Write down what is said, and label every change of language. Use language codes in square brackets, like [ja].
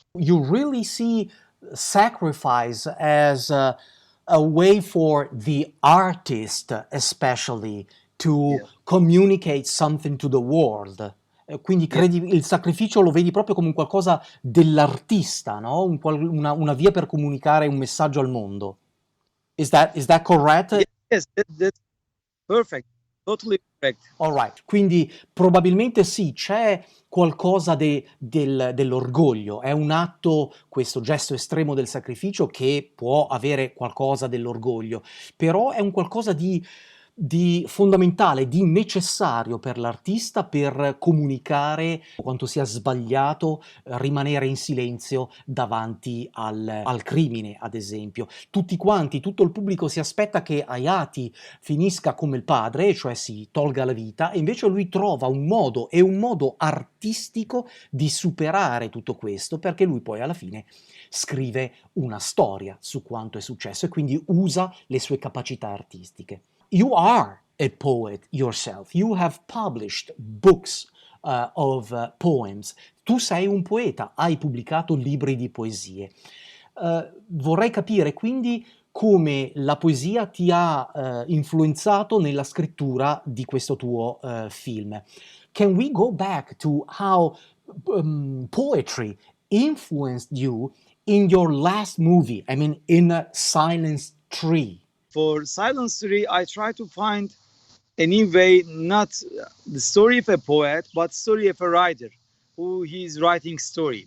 [en] You really see sacrifice as a way for the artist, especially, to communicate something to the world. [it] Quindi credi il sacrificio lo vedi proprio come un qualcosa dell'artista, no? Una via per comunicare un messaggio al mondo. [en] Is that correct? Yes, that's perfect. Totally correct. All right. [it] Quindi probabilmente sì, c'è qualcosa dell'orgoglio, è un atto, questo gesto estremo del sacrificio, che può avere qualcosa dell'orgoglio, però è un qualcosa di di fondamentale, di necessario per l'artista per comunicare quanto sia sbagliato rimanere in silenzio davanti al crimine, ad esempio. Tutti quanti, tutto il pubblico si aspetta che Hayati finisca come il padre, cioè si tolga la vita, e invece lui trova un modo, e un modo artistico, di superare tutto questo, perché lui poi alla fine scrive una storia su quanto è successo e quindi usa le sue capacità artistiche. [en] You are a poet yourself. You have published books of poems. [it] Tu sei un poeta, hai pubblicato libri di poesie. Vorrei capire quindi come la poesia ti ha influenzato nella scrittura di questo tuo film. [en] Can we go back to how poetry influenced you in your last movie? I mean, in Silence 3. For Silence 3, I try to find a new way, not the story of a poet, but story of a writer who he's writing story.